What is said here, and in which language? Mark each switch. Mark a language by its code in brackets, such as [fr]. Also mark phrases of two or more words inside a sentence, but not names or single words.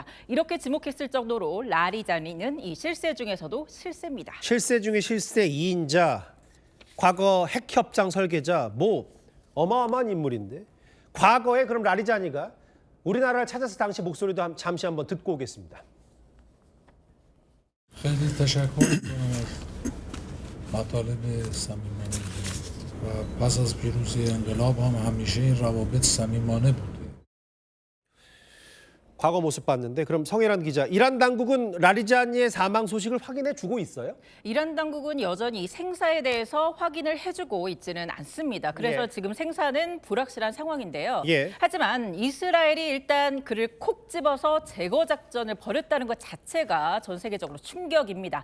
[ko] 이렇게 지목했을 정도로 라리자니는 이 실세 중에서도 실세입니다. 실세 중에 실세 2인자, 과거 핵협상 설계자, 어마어마한 인물인데 과거에 그럼 라리자니가 우리나라를 찾아서 당시 목소리도 잠시 한번 듣고 오겠습니다. [fa] خیلی تشکر می‌کنم از مطالب صمیمانه و پس از پیروزی انقلاب هم همیشه این روابط صمیمانه بوده. [ko] 과거 모습 봤는데 그럼 성혜란 기자, 이란 당국은 라리자니의 사망 소식을 확인해 주고 있어요? 이란 당국은 여전히 생사에 대해서 확인을 해주고 있지는 않습니다. 그래서 예. 지금 생사는 불확실한 상황인데요. 예. 하지만 이스라엘이 일단 그를 콕 집어서 제거 작전을 벌였다는 것 자체가 전 세계적으로 충격입니다.